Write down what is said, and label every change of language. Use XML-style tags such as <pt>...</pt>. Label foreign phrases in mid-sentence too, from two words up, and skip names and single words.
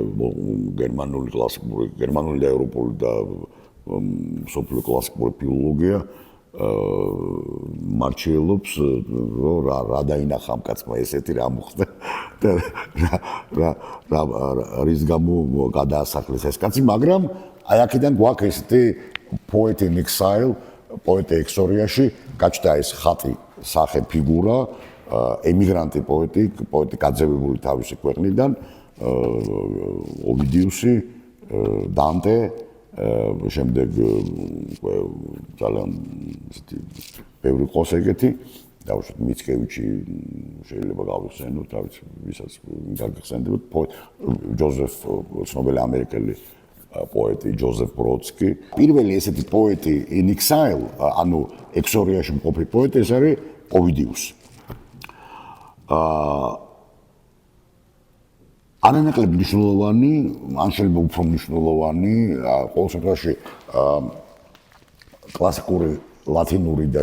<ka>გერმანული და ევროპული და სოფლიო კლასიკური ფილოლოგია მარჩიელობს, რომ რა დაინახა ამ კაცმა ესეთი, რა მოხდა და რის გამო გადაასახლეს ეს კაცი, მაგრამ აი აქედან გვაქვს ესეთი poet</ka> <en>in exile,</en> <ka>poet exorიაში გაჩნდა ეს ხატი, სახე, ფიგურა, ემიგრანტი პოეტი გაძევებული თავისი ქვეყნიდან, ოვიდიუსი, დანტე, შემდეგ ძალიან ესეთი ბევრი ყოს ეგეთი, დავუშვათ მიცკევიჩი შეიძლება გავიხსენოთ, რა ვიცი, ვისაც გაგიხსენებთ, ჯოზეფ ცნობილი ამერიკელი პოეტი ჯოზეფ ბროდსკი. პირველი ესეთი პოეტი</ka> <en>in exile,</en> <ka>ანუ ექსორიაში მყოფი პოეტი, ეს არის ოვიდიუსი. არანაკლებ მნიშვნელოვანი, ან შეიძლება უფრო მნიშვნელოვანი, ყოველ შემთხვევაში კლასიკური ლათინური და</ka>